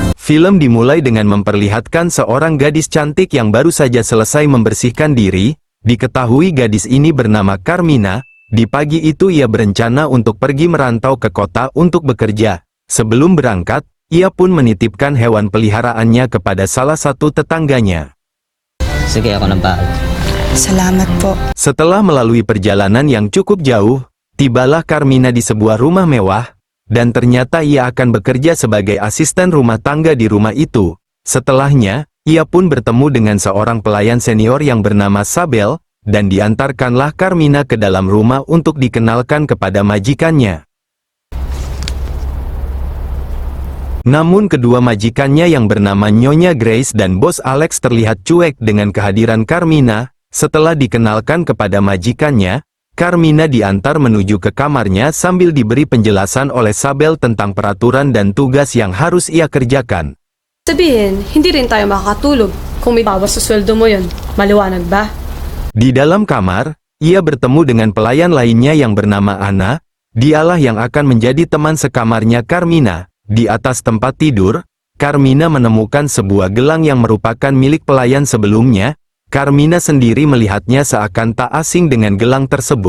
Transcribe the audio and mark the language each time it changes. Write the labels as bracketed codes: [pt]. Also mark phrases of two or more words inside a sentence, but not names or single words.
[id] Film dimulai dengan memperlihatkan seorang gadis cantik yang baru saja selesai membersihkan diri. Diketahui gadis ini bernama Carmina. Di pagi itu ia berencana untuk pergi merantau ke kota untuk bekerja. Sebelum berangkat, ia pun menitipkan hewan peliharaannya kepada salah satu tetangganya. [tl] Sige, ako nang bahala. Salamat po. [id] Setelah melalui perjalanan yang cukup jauh, tibalah Carmina di sebuah rumah mewah, dan ternyata ia akan bekerja sebagai asisten rumah tangga di rumah itu. Setelahnya, ia pun bertemu dengan seorang pelayan senior yang bernama Sabel, dan diantarkanlah Carmina ke dalam rumah untuk dikenalkan kepada majikannya. Namun kedua majikannya yang bernama Nyonya Grace dan Bos Alex terlihat cuek dengan kehadiran Carmina. Setelah dikenalkan kepada majikannya, Carmina diantar menuju ke kamarnya sambil diberi penjelasan oleh Sabel tentang peraturan dan tugas yang harus ia kerjakan. [tl] Sabihin, hindi rin tayo makakatulog kung may bawas sa sweldo mo yun. Maliwanag ba? [id] Di dalam kamar, ia bertemu dengan pelayan lainnya yang bernama Anna. Dialah yang akan menjadi teman sekamarnya Carmina. Di atas tempat tidur, Carmina menemukan sebuah gelang yang merupakan milik pelayan sebelumnya. Carmina sendiri melihatnya seakan tak asing dengan gelang tersebut.